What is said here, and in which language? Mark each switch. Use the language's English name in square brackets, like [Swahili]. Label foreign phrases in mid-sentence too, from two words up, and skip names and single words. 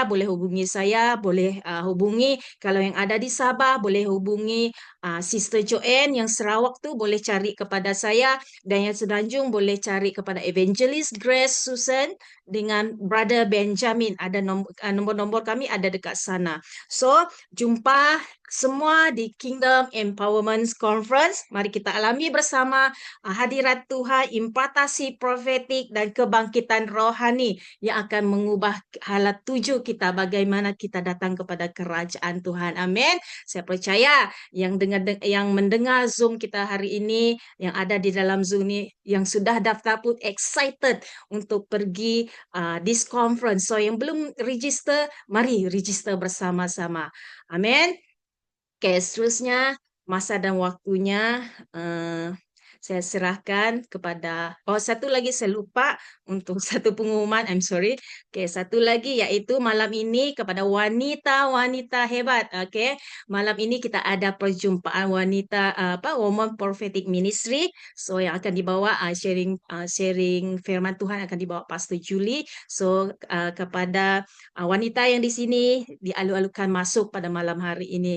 [Malay] Boleh hubungi saya, boleh hubungi kalau yang ada di Sabah, boleh hubungi Sister Joanne. Yang Sarawak tu boleh cari kepada saya, dan yang Semenanjung boleh cari kepada Evangelist Grace Susan dengan Brother Benjamin. Ada nombor-nombor kami ada dekat sana. So jumpa semua di Kingdom Empowerment Conference. Mari kita alami bersama hadirat Tuhan, impartasi profetik dan kebangkitan rohani yang akan mengubah halat tuju kita, bagaimana kita datang kepada kerajaan Tuhan. Amin. Saya percaya yang mendengar Zoom kita hari ini, yang ada di dalam Zoom ini, yang sudah daftar pun excited untuk pergi [English] this conference. [Malay] So yang belum register, mari register bersama-sama. Amin. Okay, seterusnya masa dan waktunya saya serahkan kepada, satu lagi saya lupa untuk satu pengumuman, [English] I'm sorry. [Malay] Okay, satu lagi iaitu malam ini kepada wanita-wanita hebat. Okay, malam ini kita ada perjumpaan wanita Women Prophetic Ministry. So yang akan dibawa sharing firman Tuhan akan dibawa Pastor Julie. So kepada wanita yang di sini dialu-alukan masuk pada malam hari ini.